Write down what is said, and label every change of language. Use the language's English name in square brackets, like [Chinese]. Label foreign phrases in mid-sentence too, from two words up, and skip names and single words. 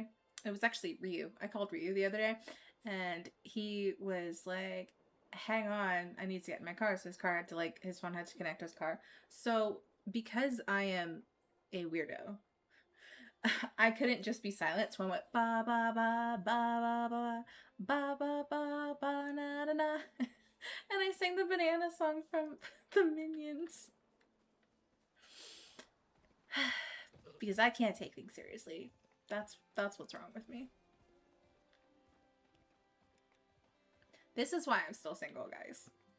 [English] It was actually Ryu. I called Ryu the other day, and he was like, hang on, I need to get in my car. So his car had to, like, his phone had to connect to his car. So because I am a weirdo, I couldn't just be silent. So I went, ba ba ba ba ba ba ba ba ba ba na na na. And I sang the banana song from the Minions. Because I can't take things seriously. That's what's wrong with me. This is why I'm still single, guys.